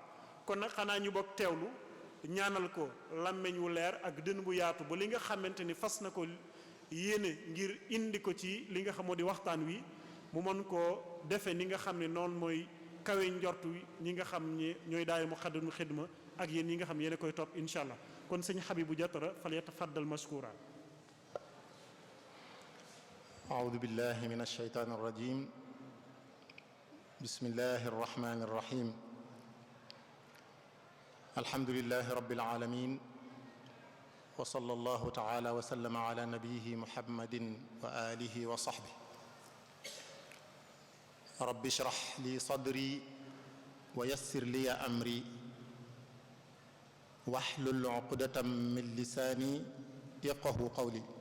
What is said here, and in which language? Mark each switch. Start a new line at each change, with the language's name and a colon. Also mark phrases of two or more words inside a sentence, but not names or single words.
Wolof: kon nag xanaa ñu bokk teewlu ñaanal ko làmmeñ wu leer ak dën bu yaatu ba li nga xamante ni fas na ko yéene ngir indi ko ci li nga xamoo di waxtaan wi mu mën koo defe ni nga xam ne noonu mooy kawe njortu ñi nga xam ne ñooy daay Muxaddamatul Xidma ak yéen ñi nga xam yéen a koy topp
Arabic: إن شاء الله.
Wolof: kon sëñ Habibu Jatara fal
Arabic: يتفضل مشكورا. أعوذ بالله من الشيطان الرجيم بسم الله الرحمن الرحيم الحمد لله رب العالمين وصلى الله تعالى وسلم على نبيه محمد وآله وصحبه رب اشرح لي صدري ويسر لي أمري واحلل عقدة من لساني يفقهوا قولي